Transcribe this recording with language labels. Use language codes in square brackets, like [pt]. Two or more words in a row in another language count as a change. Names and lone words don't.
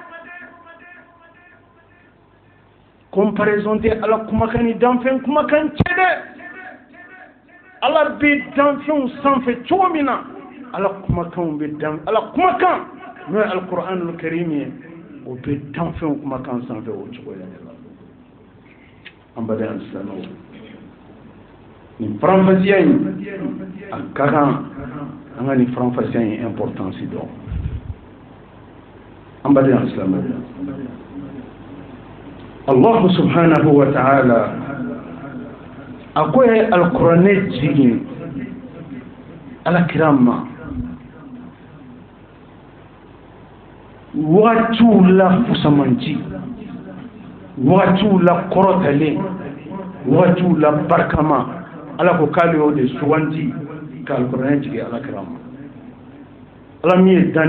[bm] comparaison tɛ ala kumakan ni danfɛn kumakan cɛ dɛ ala bɛ danfɛnw sanfɛ cogo min na ala kumakanw bɛ dan ala kumakan n'o ye [ar] القرآن الكريم [bm] ye o bɛ danfɛnw kumakan sanfɛ o cogoya de la an baden alisilamɛw nin faranfasiya in a ka kan an ka nin faranfasiya in importance dɔn an baden alisilamɛw [ar] الله سبحانه وتعالى [bm] a ko ye alikuranɛ jigin alakira ma wagatiw la fusamanci wagatiw la kɔrɔtalen wagatiw la barikama ala ko k'ale y'o de suganti ka alikuranɛ jigin alakira ma ala min ye